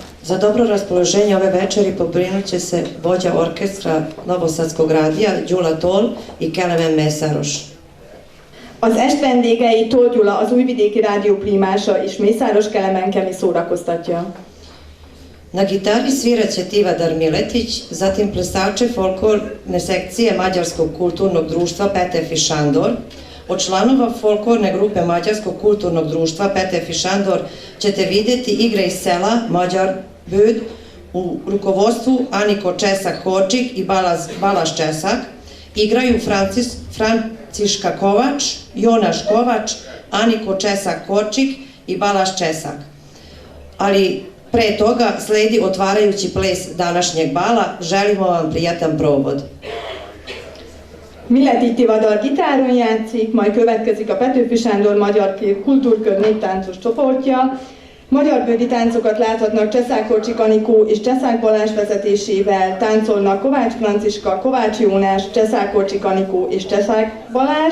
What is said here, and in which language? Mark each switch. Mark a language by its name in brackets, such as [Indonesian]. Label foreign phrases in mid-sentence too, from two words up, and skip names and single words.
[Serbian] Za dobro raspoloženje ove večeri pobrinut će se vođa orkestra Novosadskog radija Gyula Toll i Kelemen Mészáros. Az est vendégei Toll Gyula, az Újvidéki Rádió primása és Mészáros Kelemen Kemi szórakoztatja. Na gitari svirat će Tivadar Miletić, zatim plesače folklorne sekcije Mađarskog kulturnog društva Petef i Šandor. Od članova folklorne grupe Mađarskog kulturnog društva Petef i Šandor ćete vidjeti igre iz sela Mađar Böd u rukovodstvu Aniko Česak-Hočik i Balaš Česak. Igraju Franciška Kovač, Jonaš Kovač, Aniko Česak-Hočik i Balaš Česak. Ali pre toga sledi otvarajući ples današnjeg bala. Želimo vam prijatan provod. [Hungarian] Miletić Tivadar gitáron játszik, majd következik a Petőfi Sándor Magyar Kultúrkör néptáncos csoportja. Magyar bődi táncokat láthatnak Cseszák-Hočik Anikó és Cseszák Balázs vezetésével, táncolnak Kovács Franciska, Kovács Jónás, Cseszák-Hočik Anikó és Cseszák Balázs.